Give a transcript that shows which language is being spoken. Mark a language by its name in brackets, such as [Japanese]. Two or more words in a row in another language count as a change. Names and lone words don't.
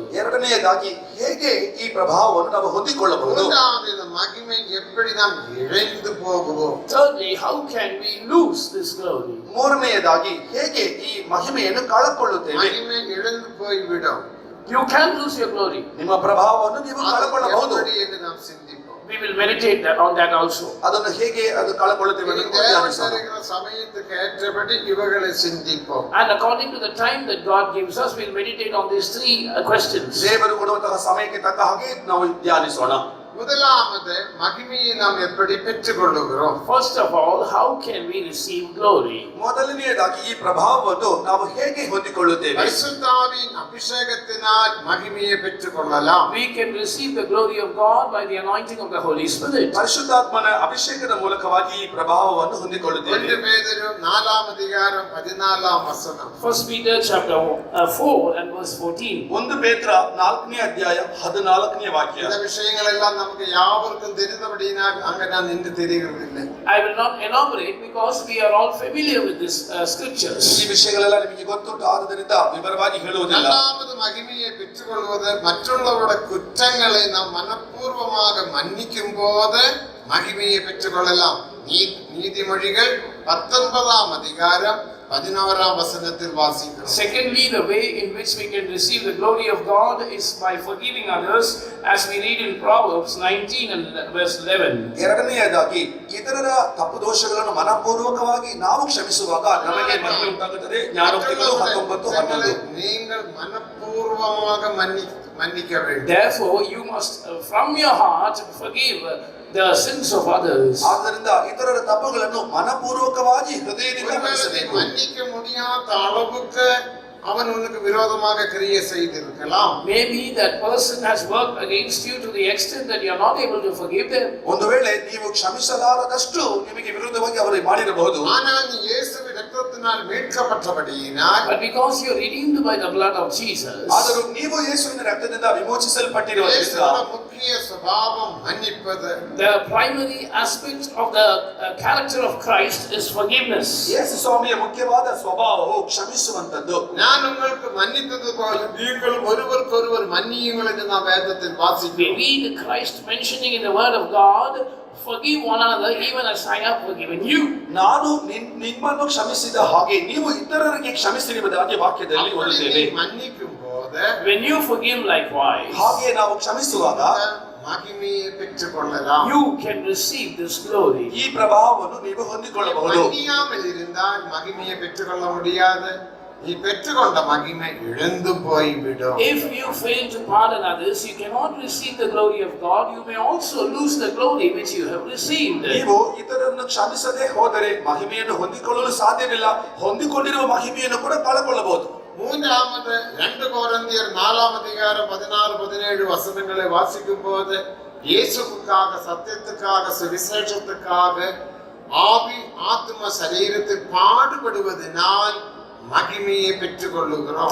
[Kannada] ಎರಡನೆಯದಾಗಿ ಹೇಗೆ ಈ ಪ್ರಭಾವವನ್ನು ನಾವು ಹೊಂದಿಕೊಳ್ಳಬಹುದು? [Tamil] மூன்றாவது இந்த மகிமை எப்படி நாம் இழந்து போகுவோம்? [English] Thirdly, how can we lose this glory? [Kannada] ಮೂರನೆಯದಾಗಿ ಹೇಗೆ ಈ ಮಹಿಮೆಯನ್ನು ಕಳಕೊಳ್ಳುತ್ತೇವೆ? [Tamil] மகிமை இழந்து போய்விடும். [English] You can lose your glory. [Kannada] ನಿಮ್ಮ ಪ್ರಭಾವವನ್ನು ನೀವು ಕಳಕೊಳ್ಳಬಹುದು. [Tamil] எப்படி என்று நாம் சிந்திப்போம். [English] We will meditate on that also. [Kannada] ಅದನ್ನು ಹೇಗೆ ಅದು ಕಳಕೊಳ್ಳುತ್ತೇವೆ [Tamil] இந்த [Kannada] ಅನ್ನೋದನ್ನು ಧ್ಯಾನಿಸೋಣ. [Tamil] தேவனுடைய சமயத்துக்கு ஏற்றபடி இவைகளை சிந்திப்போம். [English] And according to the time that God gives us, we will meditate on these 3 questions. [Kannada] ದೇವರು ಕೊಡುವಂತಹ ಸಮಯಕ್ಕೆ ತಕ್ಕ ಹಾಗೆ ನಾವು ಧ್ಯಾನಿಸೋಣ. [Tamil] முதலாவது மகிமையை நாம் எப்படி பெற்றுக்கொள்ளுகிறோம்? [English] First of all, how can we receive glory? [Kannada] ಮೊದಲನೆಯದಾಗಿ ಈ ಪ್ರಭಾವವನ್ನು ನಾವು ಹೇಗೆ ಹೊಂದಿಕೊಳ್ಳುತ್ತೇವೆ? [Tamil] பரிசுத்தாவின் அபிஷேகத்தினால் மகிமையை பெற்றுக்கொள்ளலாம். [English] We can receive the glory of God by the anointing of the Holy Spirit. [Kannada] ಪರಿಶುದ್ಧಾತ್ಮನ ಅಭಿಷೇಕದ ಮೂಲಕವಾಗಿ ಈ ಪ್ರಭಾವವನ್ನು ಹೊಂದಿಕೊಳ್ಳುತ್ತೇವೆ. [Tamil] 1 பேதுரு 4 அதிகாரம் 14 வசனம். [English] 1 Peter chapter 4 and verse 14. [Kannada] 1 ಪೇತ್ರ 4ನೇ ಅಧ್ಯಾಯ 14ನೇ ವಾಕ್ಯ. [Tamil] இந்த விஷயங்கள் எல்லாம் நமக்கு யாவருக்கும் தெரிந்தபடியினால் அங்க நான் நின்று தெரிகிறதில்லை. [English] I will not elaborate because we are all familiar with this scriptures. [Kannada] ಈ ವಿಷಯಗಳೆಲ್ಲ ನಿಮಗೆ ಗೊತ್ತುಂಟು, ಆದ್ದರಿಂದ ವಿವರವಾಗಿ ಹೇಳುವುದಿಲ್ಲ. [Tamil] இரண்டாவது மகிமையை பெற்றுக்கொள்வது மற்றவர்களுடைய குற்றங்களை நாம் மனப்பூர்வமாக மன்னிக்கும் போது மகிமையை பெற்றுக்கொள்ளலாம். நீதிமொழிகள் 19 அதிகாரம் 11 வசனத்தில் வாசிக்கிறோம். [English] Secondly, the way in which we can receive the glory of God is by forgiving others, as we read in Proverbs 19 and verse 11. [Kannada] ಎರಡನೆಯದಾಗಿ ಇತರರ ತಪ್ಪು ದೋಷಗಳನ್ನು ಮನಪೂರ್ವಕವಾಗಿ ನಾವು ಕ್ಷಮಿಸುವಾಗ ನಮಗೆ ಮಹಿಮೆ ಉಂಟಾಗುತ್ತದೆ. ಜ್ಞಾನೋಕ್ತಿಗಳು 19:11. [Tamil] நீங்கள் மனப்பூர்வமாக மன்னிக்க வேண்டும். [English] Therefore, you must from your heart forgive the sins of others. [Kannada] ಆದ್ದರಿಂದ ಇತರರ ತಪ್ಪುಗಳನ್ನು ಮನಪೂರ್ವಕವಾಗಿ ಹೃದಯದಿಂದ ಕ್ಷಮಿಸಬೇಕು. [Tamil] மன்னிக்க முடியாத அளவுக்கு அவன் உனக்கு விரோதமாக கிரியை செய்திருக்கலாம். [English] Maybe that person has worked against you to the extent that you are not able to forgive them. [Kannada] ಒಂದು ವೇಳೆ ನೀವು ಕ್ಷಮಿಸಲಾರದಷ್ಟು ನಿಮಗೆ ವಿರುದ್ಧವಾಗಿ ಅವರು ಮಾಡಿರಬಹುದು. [Tamil] ஆனால் நீ இயேசுவின் இரத்தத்தினால் மீட்கப்பட்டபடியினால், [English] But because you are redeemed by the blood of Jesus, [Kannada] ಆದರೂ ನೀವು ಯೇಸುವಿನ ರಕ್ತದಿಂದ ವಿಮೋಚಿಸಲ್ಪಟ್ಟಿರುವುದರಿಂದ [Tamil] இயேசுவின் முக்கிய சுபாவம் மன்னிப்பது. [English] the primary aspect of the character of Christ is forgiveness. [Kannada] ಯೇಸು ಸ್ವಾಮಿಯ ಮುಖ್ಯವಾದ ಸ್ವಭಾವವು ಕ್ಷಮಿಸುವಂತದ್ದು. [Tamil] நான் உங்களுக்கு மன்னித்தது போல நீங்கள் ஒருவருக்கொருவர் மன்னியுங்கள் என்று நாம் வேதத்தில் [English] We [Tamil] வாசிக்கிறோம். [English] read Christ mentioning in the word of God, forgive one another even as I have forgiven you. [Kannada] ನಾನು ನಿಮ್ಮನ್ನು ಕ್ಷಮಿಸಿದ ಹಾಗೆ ನೀವು ಇತರರಿಗೆ ಕ್ಷಮಿಸಿರುವುದಾಗಿ ವಾಕ್ಯದಲ್ಲಿ [Tamil] அப்படி [Kannada] ಓದುತ್ತೇವೆ. [Tamil] நீ மன்னிக்கும் போது [English] When you forgive likewise, [Kannada] ಹಾಗೆ ನಾವು ಕ್ಷಮಿಸುವಾಗ [Tamil] மகிமையை பெற்றுக்கொள்ளலாம். [English] you can receive this glory. [Kannada] ಈ ಪ್ರಭಾವವನ್ನು ನೀವು ಹೊಂದಿಕೊಳ್ಳಬಹುದು. [Tamil] மன்னியாமல் இருந்தால் மகிமையை பெற்றுக்கொள்ள முடியாது. நீ பெற்றுக்கொண்ட மகிமை இழந்து போய்விடும். [English] If you fail to pardon others, you cannot receive the glory of God. You may also lose the glory which you have received. [Kannada] ನೀವು ಇತರರನ್ನು ಕ್ಷಮಿಸದೆ ಹೋದರೆ ಮಹಿಮೆಯನ್ನು ಹೊಂದಿಕೊಳ್ಳಲು ಸಾಧ್ಯವಿಲ್ಲ. ಹೊಂದಿಕೊಂಡಿರುವ ಮಹಿಮೆಯನ್ನು ಕೂಡ ಕಳಕೊಳ್ಳಬಹುದು. [Tamil] மூன்றாவது 2 கொரிந்தியர் 4 அதிகாரம் 16-17 வசனங்களை வாசிக்கும் போது இயேசுவுக்காக, சத்தியத்துக்காக, சுவிசேஷத்துக்காக ஆவி ஆத்ம சரீரத்தில் பாடுபடுவதனால் மகிமையை பெற்றுக்கொள்ளுகிறோம்.